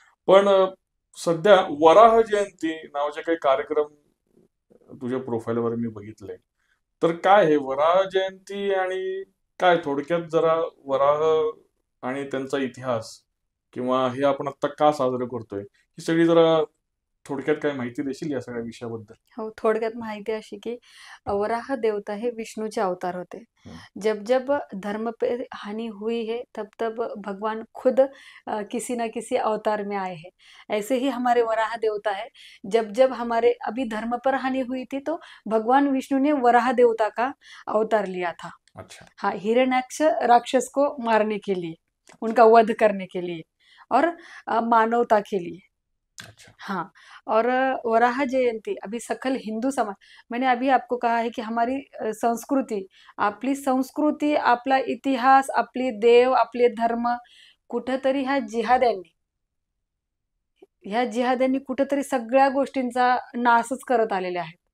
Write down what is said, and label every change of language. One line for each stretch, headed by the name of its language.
Marathi: पण सध्या वराह जयंती नावाचे काही कार्यक्रम तुझ्या प्रोफाईलवर मी बघितले, तर काय हे वराह जयंती आणि काय थोडक्यात जरा वराह आणि त्यांचा इतिहास किंवा हे आपण आता का साजरं करतोय ही सगळी जरा थोडक्यात काय माहिती देशील या सगळ्या विषयाबद्दल? हो, थोडक्यात माहिती अशी की वराह देवता हे विष्णूचे अवतार होते. हम्म.
Hindi: जब जब धर्म पे हानि हुई है, तब तब भगवान खुद किसी न किसी अवतार में आए हैं. ऐसे ही हमारे वराह देवता है. जब जब हमारे अभी धर्म पर हानि हुई थी, तो भगवान विष्णु ने वराह देवता का अवतार लिया था. अच्छा. हाँ, हिरण्याक्ष राक्षस को मारने के लिए, उनका वध करने के लिए और मानवता के लिए. अच्छा. हाँ, और वराह जयंती अभी सकल हिंदू समाज, मैंने अभी आपको कहा है की हमारी संस्कृती,
Marathi: आपला इतिहास, आपली देव, आपले धर्म कुठंतरी ह्या जिहाद्यांनी कुठंतरी सगळ्या गोष्टींचा नाशच करत आलेले आहेत.